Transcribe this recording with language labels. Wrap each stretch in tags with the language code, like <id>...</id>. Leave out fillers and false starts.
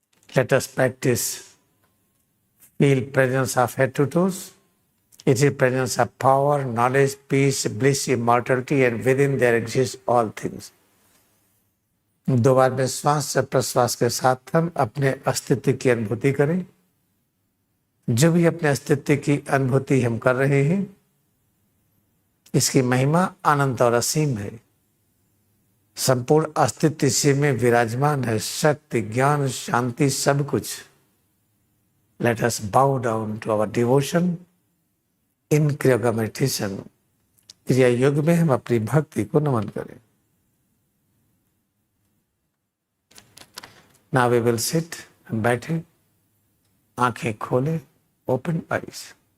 <en>Let us practise feel presence of head to toes. It is presence of power, knowledge, peace, bliss, immortality, and within there exist all things.</en> <hi>2 बार में श्वास से प्रश्वास के साथ हम अपने अस्तित्व की अनुभूति करें। जो भी अपने अस्तित्व की अनुभूति हम कर रहे हैं, इसकी महिमा अनंत और असीम है। संपूर्ण अस्तित्व इसी में विराजमान है। शक्ति, ज्ञान, शांति, सब कुछ।</hi> <en>Let us bow down to our devotion in Kriya Yoga meditation.</en> <hi>क्रिया योग में हम अपनी भक्ति को नमन करें।</hi> <en>Now we will sit,</en> <hi>बैठे, आंखें खोले,</hi> <en>open eyes.</en>